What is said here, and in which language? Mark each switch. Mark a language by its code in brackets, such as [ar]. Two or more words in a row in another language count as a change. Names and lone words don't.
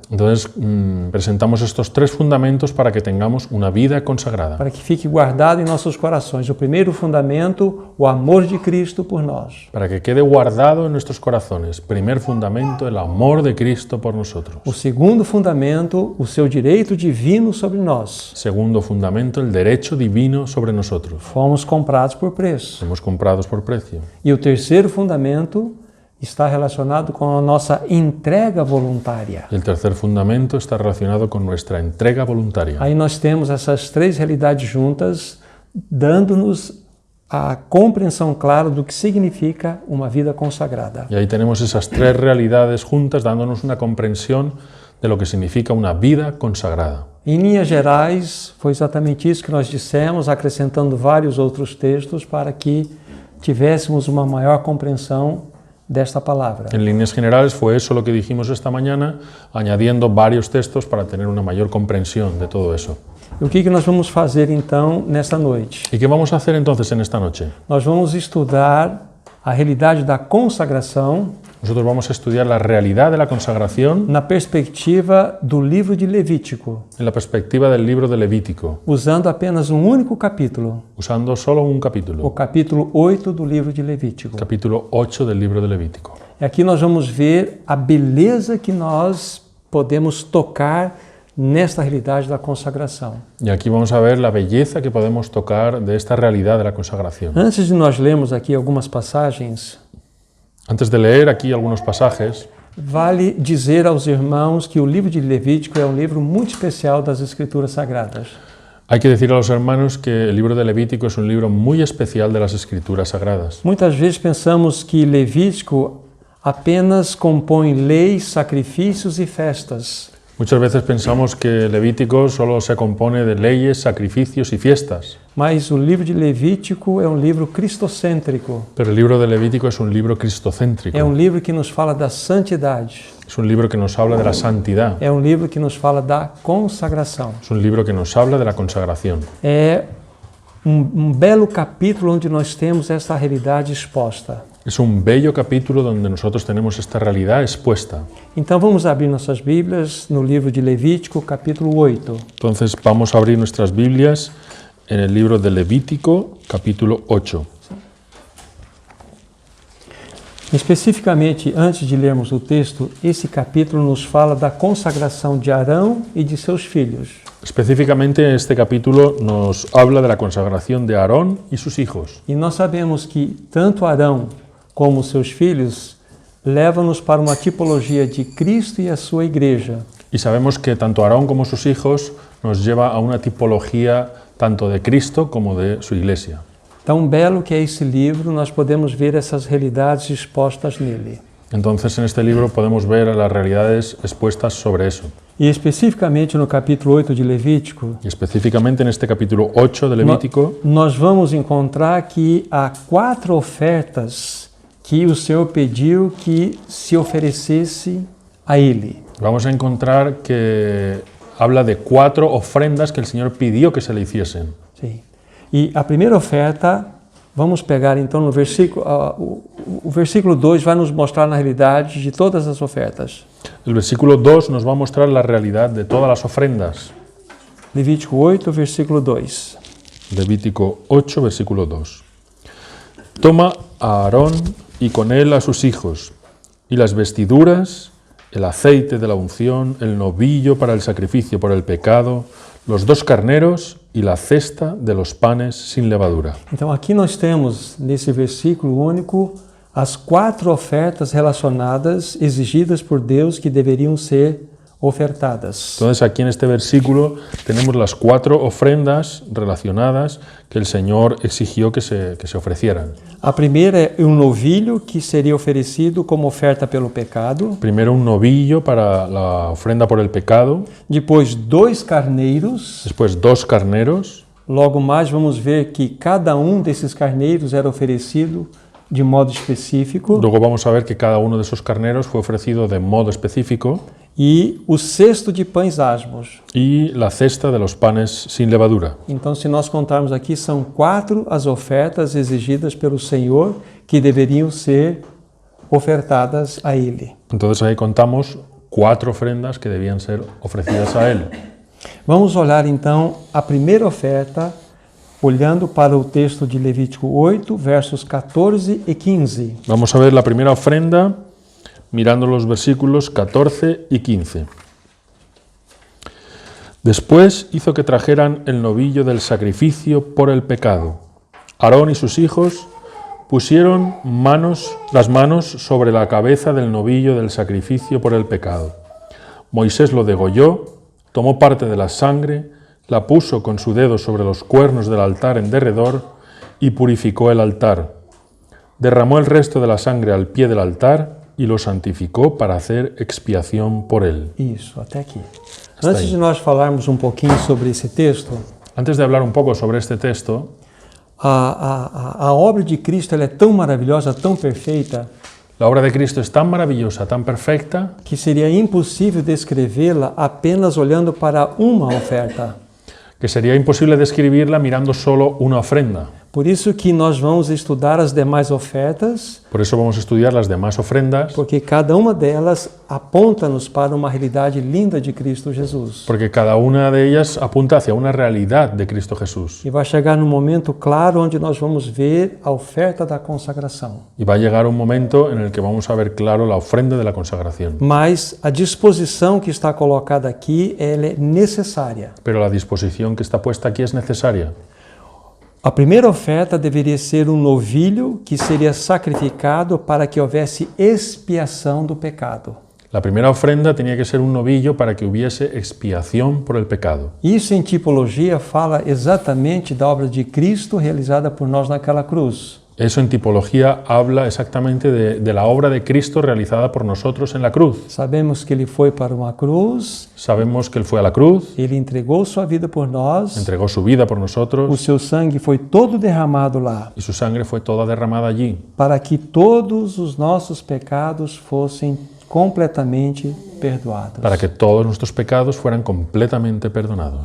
[es] Entonces presentamos estos tres fundamentos para que tengamos una vida consagrada, [pt] para que fique guardado em nossos corações. O primeiro fundamento, o amor de Cristo por nós. [es] para que quede guardado en nuestros corazones. Primer fundamento, el amor de Cristo por nosotros. [pt] O segundo fundamento, o seu direito divino sobre nós. [es] Segundo fundamento, el derecho divino sobre nosotros. [pt] Fomos comprados por preço. [es] Somos comprados por precio. [pt] E o terceiro fundamento está relacionado com a nossa entrega voluntária. [es] Y el tercer fundamento está relacionado con nuestra entrega voluntaria. [pt] Aí nós temos essas três realidades juntas, dando-nos a compreensão clara do que significa uma vida consagrada. [es] Y ahí tenemos esas tres realidades juntas dándonos una comprensión de lo que significa una vida consagrada. [pt] Em linhas gerais, foi exatamente isso que nós dissemos, acrescentando vários outros textos para que tivéssemos uma maior compreensão desta palavra. [es] En líneas generales fue eso lo que dijimos esta mañana, añadiendo varios textos para tener una mayor comprensión de todo eso. [pt] E o que nós vamos fazer então nesta noite? [es] ¿Y qué vamos a hacer entonces en esta noche? [pt] Nós vamos estudar a realidade da consagração [es] Nosotros vamos a estudiar la realidad de la consagración [pt] na perspectiva do livro de Levítico, [es] en la perspectiva del libro de Levítico, [pt] usando apenas um único capítulo, [es] usando solo un o capítulo, [pt] capítulo 8 do livro de Levítico. [es] capítulo 8 del libro de Levítico. [pt] E aqui nós vamos ver a beleza que nós podemos tocar nesta realidade da consagração. [es] Y aquí vamos a ver la belleza que podemos tocar de esta realidad de la consagración. [pt] Antes de nós lermos aqui algumas passagens, [es] Antes de leer aquí algunos pasajes, [pt] vale dizer aos irmãos que o livro de Levítico é um livro muito especial das Escrituras Sagradas. [es] hay que decir a los hermanos que el libro de Levítico es un libro muy especial de las Escrituras Sagradas. [pt] Muitas vezes pensamos que Levítico apenas compõe leis, sacrifícios e festas. [es] Muchas veces pensamos que Levítico solo se compone de leyes, sacrificios y fiestas, [pt] Mas o livro de Levítico é um livro cristocêntrico. [es] pero el libro de Levítico es un libro cristocéntrico. [pt] É um livro que nos fala da santidade. [es] Es un libro que nos habla de la santidad. [pt] É um livro que nos fala da consagração. [es] Es un libro que nos habla de la consagración. [pt] É um belo capítulo onde nós temos essa realidade exposta. [es] Es un bello capítulo donde nosotros tenemos esta realidad expuesta. [pt] Então vamos abrir nossas Bíblias no livro de Levítico, capítulo 8. [es] Entonces vamos a abrir nuestras Biblias en el libro de Levítico, capítulo 8. [pt] Especificamente, antes de lermos o texto, esse capítulo nos fala da consagração de Arão e de seus filhos. [es] Específicamente este capítulo nos habla de la consagración de Aarón y sus hijos. [pt] E nós sabemos que tanto Arão como seus filhos levam-nos para uma tipologia de Cristo e a sua igreja. [es] Y sabemos que tanto Aarón como sus hijos nos lleva a una tipología tanto de Cristo como de su iglesia. [pt] Tão belo que é esse livro, nós podemos ver essas realidades expostas nele. [es] Entonces en este libro podemos ver las realidades expuestas sobre eso. [pt] E especificamente no capítulo 8 de Levítico, [es] Y específicamente en este capítulo 8 de Levítico, [pt] nós vamos encontrar que há 4 ofertas que o Senhor pediu que se oferecesse a Ele. [es] vamos a encontrar que habla de 4 ofrendas que el Señor pidió que se le hiciesen. [pt] Sim. E a primeira oferta, vamos pegar então no versículo, o versículo 2 vai nos mostrar na realidade de todas as ofertas. [es] El versículo 2 nos va a mostrar la realidad de todas las ofrendas. [pt] Levítico 8, versículo 2. [es] Levítico 8, versículo 2. Toma a Aarón y con él a sus hijos, y las vestiduras, el aceite de la unción, el novillo para el sacrificio por el pecado, los 2 carneros y la cesta de los panes sin levadura. [pt] Então aqui nós temos, nesse versículo único, as 4 ofertas relacionadas, exigidas por Deus, que deveriam ser ofertadas. [es] Entonces aquí en este versículo tenemos las 4 ofrendas relacionadas que el Señor exigió que se ofrecieran. [pt] A primeira é um novilho que seria oferecido como oferta pelo pecado. [es] Primero un novillo para la ofrenda por el pecado, [pt] Depois 2 carneiros. [es] después 2 carneros. [pt] Logo mais vamos ver que cada um desses carneiros era oferecido de modo específico. [es] Luego vamos a ver que cada uno de esos carneros fue ofrecido de modo específico. [pt] E o cesto de pães asmos. [es] Y la cesta de los panes sin levadura. [pt] Então, se nós contarmos aqui, são 4 as ofertas exigidas pelo Senhor que deveriam ser ofertadas a Ele. [es] Entonces ahí contamos 4 ofrendas que debían ser ofrecidas a Él. [pt] Vamos olhar então a primeira oferta, olhando para o texto de Levítico 8, versos 14 e 15. [es] Vamos a ver la primera ofrenda mirando los versículos 14 y 15. Después hizo que trajeran el novillo del sacrificio por el pecado. Aarón y sus hijos pusieron las manos sobre la cabeza del novillo del sacrificio por el pecado. Moisés lo degolló, tomó parte de la sangre, la puso con su dedo sobre los cuernos del altar en derredor y purificó el altar. Derramó el resto de la sangre al pie del altar y lo santificó para hacer expiación por él. [pt] Isso, até aqui. Antes de nós falarmos pouquinho sobre esse texto, [es] Antes de hablar un poco sobre este texto, [pt] a obra de Cristo ela é tão maravilhosa, tão perfeita, [es] la obra de Cristo es tan maravillosa, tan perfecta, [pt] que seria impossível descrevê-la apenas olhando para uma oferta. [es] que sería imposible describirla mirando solo una ofrenda. [pt] Por isso que nós vamos estudar as demais ofertas, [es] Por eso vamos a estudiar las demás ofrendas, [pt] porque cada uma delas aponta-nos para uma realidade linda de Cristo Jesus. [es] porque cada una de ellas apunta hacia una realidad de Cristo Jesús. [pt] E vai chegar num momento claro onde nós vamos ver a oferta da consagração. [es] Y va a llegar un momento en el que vamos a ver claro la ofrenda de la consagración. [pt] Mas a disposição que está colocada aqui, ela é necessária. [es] Pero la disposición que está puesta aquí es necesaria. [pt] A primeira oferta deveria ser um novilho que seria sacrificado para que houvesse expiação do pecado. [es] La primera ofrenda tenía que ser un novillo para que hubiese expiación por el pecado. [pt] Isso em tipologia fala exatamente da obra de Cristo realizada por nós naquela cruz. [es] Eso en tipología habla exactamente de la obra de Cristo realizada por nosotros en la cruz. [pt] Sabemos que ele foi para uma cruz, [es] Sabemos que Él fue a la cruz, [pt] ele entregou sua vida por nós, [es] entregó su vida por o nosotros [pt] seu sangue foi todo derramado lá, [es] y su sangre fue toda derramada allí, [pt] para que todos os nossos pecados fossem completamente perdoados. [es] para que todos nuestros pecados fueran completamente perdonados.